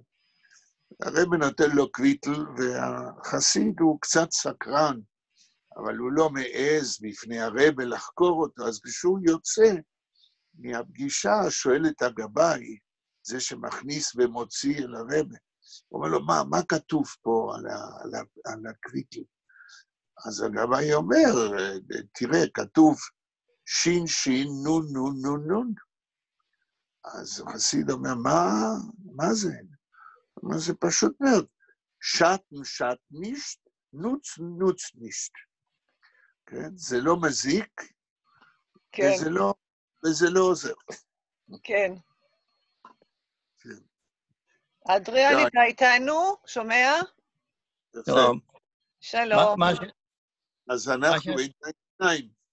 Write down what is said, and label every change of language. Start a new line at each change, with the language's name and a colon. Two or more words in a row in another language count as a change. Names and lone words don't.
Hebrew: הרב נותן לו קוויטל, והחסיד הוא קצת סקרן, אבל הוא לא מעז בפני הרב לחקור אותו, אז כשהוא יוצא מהפגישה, שואל את הגבאי, זה שמכניס ומוציא אל הרב, הוא אומר לו, מה כתוב פה על הקוויטל? אז הגבאי אומר, תראה, כתוב שין שין נון נון נון נון. אז החסיד אומר, מה זה? הוא אומר, זה פשוט מאוד,
Yiddish: שטן שט נישט, נוץ נוץ נישט.
Hebrew: כן? זה לא מזיק, כן. וזה לא עוזר. כן. אדריאן, אתה איתנו? שומע? שלום. שלום. אז אנחנו בעיניים.